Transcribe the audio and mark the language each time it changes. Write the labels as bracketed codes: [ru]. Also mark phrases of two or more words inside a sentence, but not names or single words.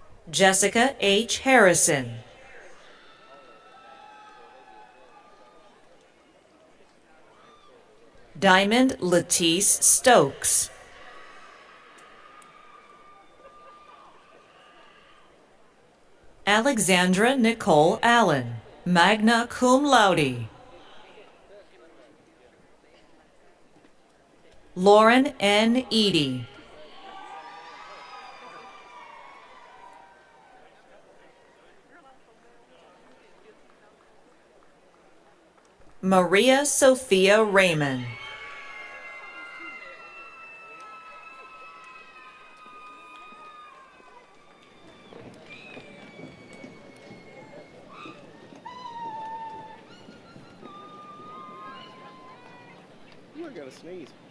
[en] Jessica H. Harrison. Diamond Latice Stokes. Alexandra Nicole Allen, [la] magna cum laude. [en] Lauren N. Eady. Maria Sophia Raymond. Ooh, I gotta sneeze.